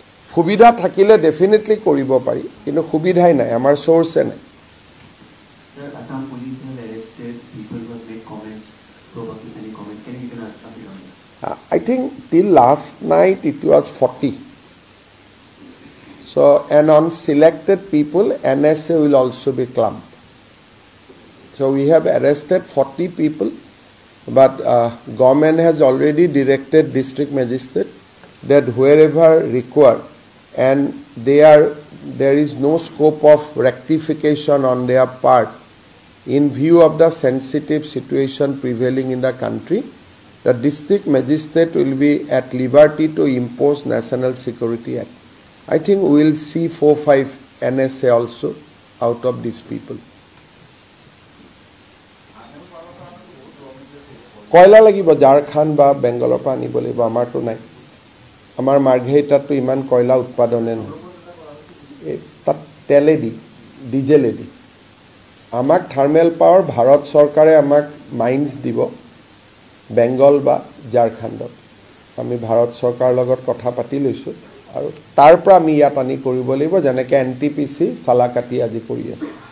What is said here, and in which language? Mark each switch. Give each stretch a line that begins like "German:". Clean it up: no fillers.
Assamese: সুবিধা থাকিলে ডেফিনেটলি কৰিব পাৰি কিন্তু সুবিধাই নাই আমাৰ সোর্সে নাই
English: Sir, Assam police have arrested people who have made comments, pro-Pakistani comments. Can you give us something on that? I think till last night it was 40. So, and on selected people, NSA will also be clumped. So, we have arrested 40 people. But government has already directed district magistrate that wherever required and there is no scope of rectification on their part in view of the sensitive situation prevailing in the country, the district magistrate will be at liberty to impose National Security Act. I think we will see 4-5 NSA also out of these people.
Assamese: কয়লা লাগিব ঝাৰখণ্ড বা বেংগলৰ পৰা আনিব লাগিব আমাৰটো নাই আমাৰ মাৰ্ঘেৰিটাতো ইমান কয়লা উৎপাদনে নহয় তাত তেলেদি ডিজেলেদি আমাক থাৰ্মেল পাৱাৰ ভাৰত চৰকাৰে আমাক মাইন্স দিব বেংগল বা ঝাৰখণ্ডত আমি ভাৰত চৰকাৰৰ লগত কথা পাতি লৈছো আৰু তাৰ পৰা আমি ইয়াত আনি কৰিব লাগিব যেনেকৈ এনটিপিসি সালাকাটি আজি কৰি আছে